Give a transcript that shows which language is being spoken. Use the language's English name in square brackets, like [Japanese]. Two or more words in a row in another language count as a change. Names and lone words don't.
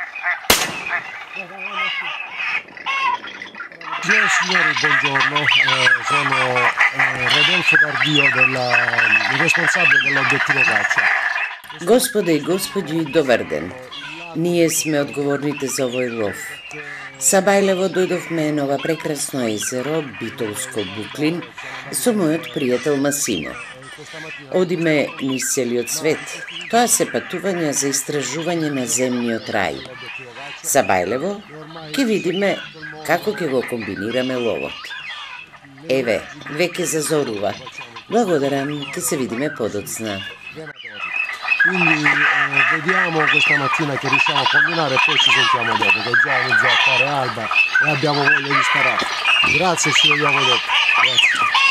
[Italian] Signori, buongiorno, sono Rodolfo Gardio, responsabile dell'obiettivo caccia. [Macedonian] Господа и господи, добар ден. Ние сме одговорните за овој лов. Са Бајлево дојдовме на ова прекрасно езеро, Битолско Буклин, со мојот пријател Масимо. Одиме низ целиот свет. Тоа се патувања за истражување на земниот рај. Са Бајлево ќе видиме како ќе го комбинираме ловот. Еве, веќе зазорува. Благодарам, ќе се видиме подоцна. [Italian] Quindi vediamo questa mattina che riusciamo a combinare e poi ci sentiamo dopo, che già inizia a fare alba e abbiamo voglia di sparare. Grazie, ci vediamo dopo. Grazie.